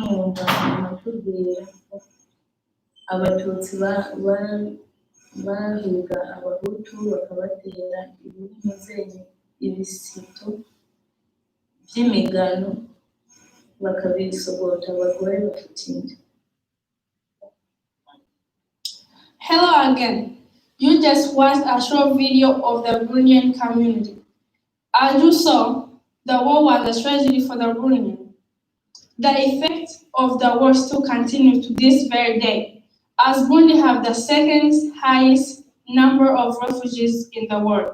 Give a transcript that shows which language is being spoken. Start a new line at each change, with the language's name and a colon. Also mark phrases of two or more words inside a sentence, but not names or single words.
Rundi: abatutsi bahiga abahutu bakabatera ibisito by'imigano bakabisogota abagore bakitinda.
English: Hello again. You just watched a short video of the Burundian community. As you saw, the war was a tragedy for the Burundian. The effect of the war still continues to this very day, as Burundi have the second highest number of refugees in the world.